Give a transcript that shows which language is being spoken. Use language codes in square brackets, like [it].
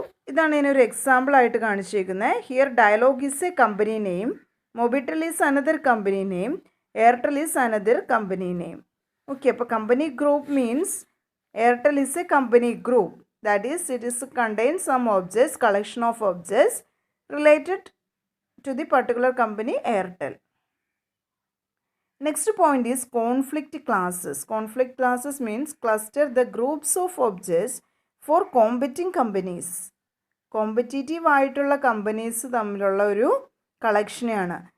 [ml] ഇതാണ് ഇതിനൊരു എക്സാമ്പിളായിട്ട് കാണിച്ചേക്കുന്നത്. [en] Here Dialog is a company name, Mobitel is another company name, Airtel is another company name. Okay, അപ്പോൾ company group means Airtel is a company group. That is it is contain some objects, collection of objects related to the particular company Airtel. Next point is conflict classes. Conflict classes means cluster the groups of objects for competing companies. [ml] Competitive ആയിട്ടുള്ള companies തമ്മിലുള്ള ഒരു കളക്ഷനെയാണ്.